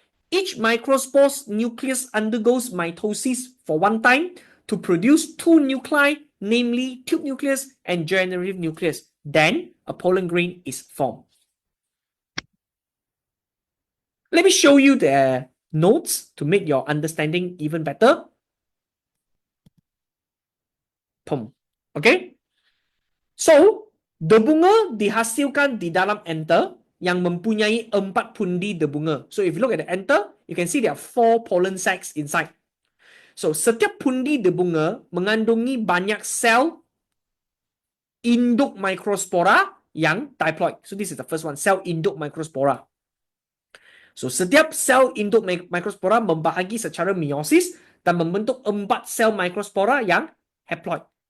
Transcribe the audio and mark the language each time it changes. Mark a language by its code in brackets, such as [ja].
[en] Each microspore's nucleus undergoes mitosis for one time to produce 2 nuclei, namely tube nucleus and generative nucleus. Then a pollen grain is formed. Let me show you the notes to make your understanding even better. Okay? [ms] So, debunga dihasilkan di dalam enter yang mempunyai 4 pundi debunga. [en] So, if you look at the enter, you can see there are 4 pollen sacs inside. [ms] So, setiap pundi debunga mengandungi banyak sel induk microspora yang diploid. [en] So, this is the first one, [ms] sel induk microspora. So, setiap sel induk microspora membahagi secara meiosis dan membentuk 4 sel microspora yang haploid.